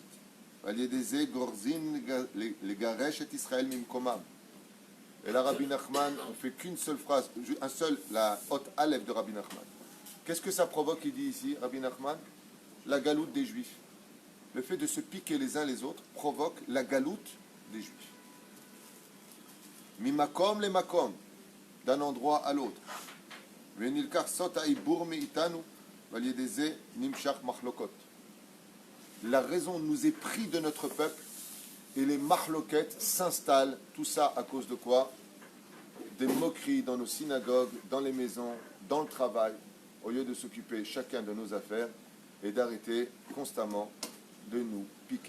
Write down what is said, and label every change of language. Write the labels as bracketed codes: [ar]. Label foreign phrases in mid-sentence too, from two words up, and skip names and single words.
[fr] Et là, Rabbi Nachman, on ne fait qu'une seule phrase, la haute aleph de Rabbi Nachman. Qu'est-ce que ça provoque, il dit ici, Rabbi Nachman? La galoute des Juifs. Le fait de se piquer les uns les autres provoque la galoute des Juifs. [he] ממקום למקום, [fr] d'un endroit à l'autre. [he] ונלקח סוד העיבור מאיתנו ועל ידי זה נמשך מחלוקות. [fr] La raison nous est prise de notre peuple et les mahloquettes s'installent. Tout ça à cause de quoi? Des moqueries dans nos synagogues, dans les maisons, dans le travail, au lieu de s'occuper chacun de nos affaires et d'arrêter constamment de nous piquer.